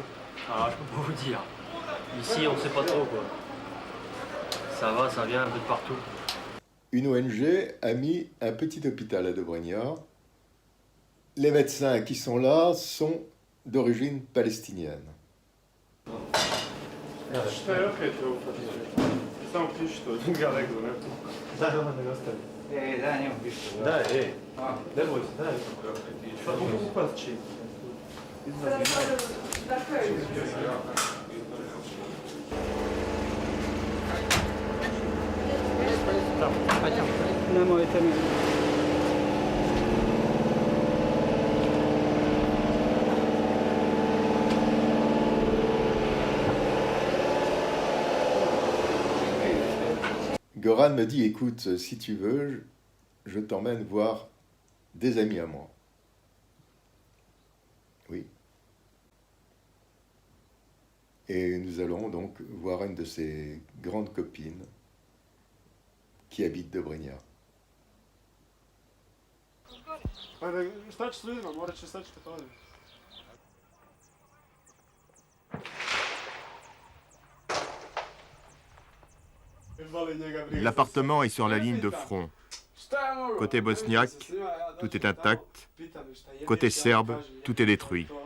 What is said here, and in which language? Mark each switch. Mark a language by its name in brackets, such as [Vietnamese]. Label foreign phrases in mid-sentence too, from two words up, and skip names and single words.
[French] Ah, je peux pas vous dire. Ici, on sait pas trop, quoi. Ça va, ça vient un peu de partout. Une ONG a mis un petit hôpital à Dobrinja. Les médecins qui sont là sont d'origine palestinienne. [Bosnian] Šta je opet ovo fotografija? Samo piši to, druga nego, ne? Daj, ovo ne ostavi. Daj, njemu piši. Daj, ne boj se, daj. Pa mogu upast će. Nemojte mi. [French] Goran me dit, écoute, si tu veux, je t'emmène voir des amis à moi. Oui. Et nous allons donc voir une de ses grandes copines qui habite Dobrinja. [Bosnian] Ajde, šta će s ljudima? Morat će sačekati ovdje. [French] L'appartement est sur la ligne de front. Côté bosniaque, tout est intact. Côté serbe, tout est détruit.